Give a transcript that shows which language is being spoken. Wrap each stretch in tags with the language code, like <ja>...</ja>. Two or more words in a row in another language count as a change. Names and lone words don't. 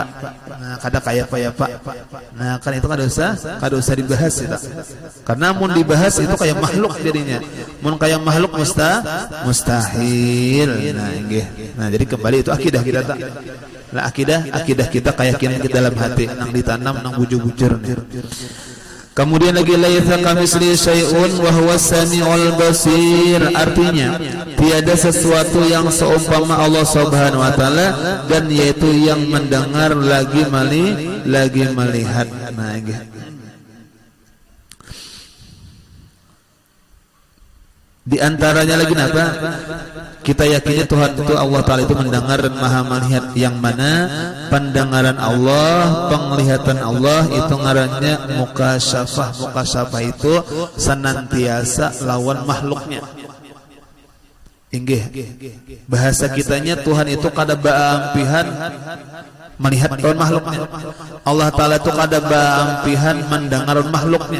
<bjn>Nah kada kayak apa ya pak. Nah kan itu kada usah dibahas itu karena mun dibahas itu kayak makhluk jadinya, mun kayak makhluk mustahil. Nah inggih. Nah jadi kembali itu akidah kita tak lah, akidah kita keyakinan kita dalam hati nang ditanam nang bujur-bujur.</bjn> <ar>Kemudian lagi ليس كمثله شيء وهو السميع البصير.</ar> <id>Artinya tiada sesuatu yang seumpama Allah</id> <ar>سبحانه وتعالى</ar> <id>dan yaitu yang mendengar lagi melihat.</id> <bjn>Nah di antaranya lagi apa?</bjn> <id>Kita yakini Tuhan itu Allah Ta'ala itu mendengar dan maha melihat, yang mana pendengaran Allah, penglihatan Allah itu ngarannya mukasyafah.</id> <bjn>Mukasyafah itu senantiasa lawan makhluknya. Inggih bahasa kitanya Tuhan itu kada baampihan melihat lawan makhluknya. Allah Ta'ala itu kada baampihan mendengar makhluknya.</bjn>